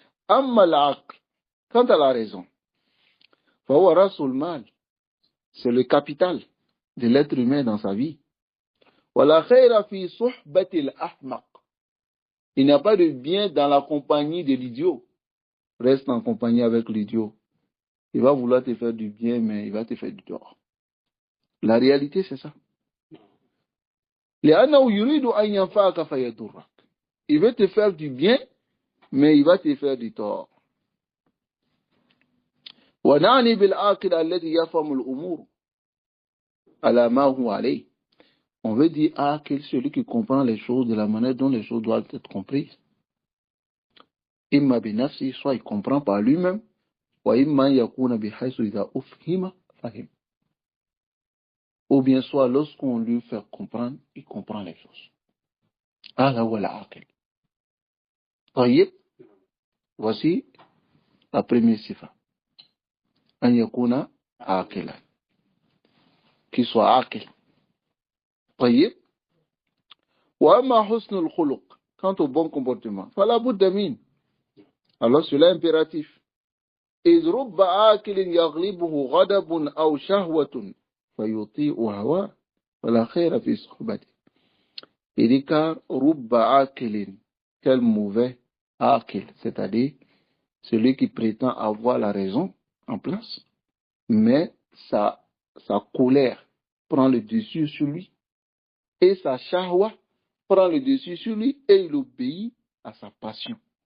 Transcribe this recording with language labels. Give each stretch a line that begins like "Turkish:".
Arabic: أما العقل,
French: quant à la raison,
Arabic: فهو رأس المال,
French: c'est le capital de l'être humain dans sa vie.
Arabic: ولا خير في صحبة الأحمق.
French: Il n'y a pas de bien dans la compagnie de l'idiot. Reste en compagnie avec l'idiot. Il va vouloir te faire du bien, mais il va te faire du tort. La réalité, c'est ça.
Arabic: لأنه يريد أن ينفعك فيضرك.
French: Il veut te faire du bien, mais il va te faire du tort.
Arabic: ونعني بالعاقل الذي يفهم الأمور على ما هو عليه.
French: On veut dire عاقل, celui qui comprend les choses de la manière dont les choses doivent être comprises.
Arabic: إما بنفسه,
French: soit il comprend par lui-même,
Arabic: وإما يكون بحيث إذا أفهم فهم.
French: Ou bien soit lorsqu'on lui fait comprendre, il comprend les choses.
Arabic: هذا هو العاقل. طيب.
French: Voici la première sifa.
Arabic: أن يكون عاقلا.
French: Qu'il soit عاقل.
Arabic: طيب. وأما حسن الخلق,
French: quant au bon comportement,
Arabic: فلا بد منه.
French: Alors cela est impératif.
Arabic: إذ رب عاقل يغلبه غضب أو شهوة فيطيع هواه فلا خير في صحبته.
French: Il dit car
Arabic: رب عاقل,
French: quel mauvais عاقل, c'est-à-dire celui qui prétend avoir la raison en place, mais sa colère prend le dessus sur lui, et sa shahwa prend le dessus sur lui, et il obéit à sa passion.